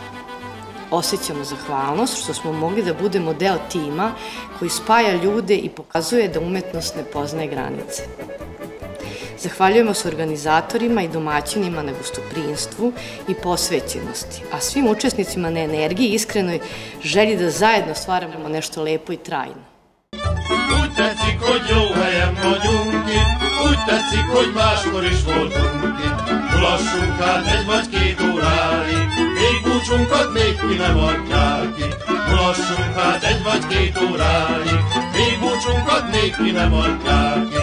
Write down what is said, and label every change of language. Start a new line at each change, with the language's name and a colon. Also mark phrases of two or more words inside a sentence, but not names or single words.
Serbian: Osjećamo zahvalnost što smo mogli da budemo deo tima koji spaja ljude i pokazuje da umetnost ne poznaje granice. Zahvaljujemo se organizatorima i domaćinima na gostoprimstvu i posvećenosti, a svim učesnicima na energiji i iskrenoj želji da zajedno stvaramo nešto lepo i trajno.
Hungarian: Úgy tetszik, hogy jó helyen vagyunk itt, úgy tetszik, hogy máskor is voltunk itt. Mulassunk hát egy vagy 2 óráig, még búcsunkat még ki nem adják ki. Mulassunk hát egy vagy 2 óráig, még búcsunkat még ki nem adják ki.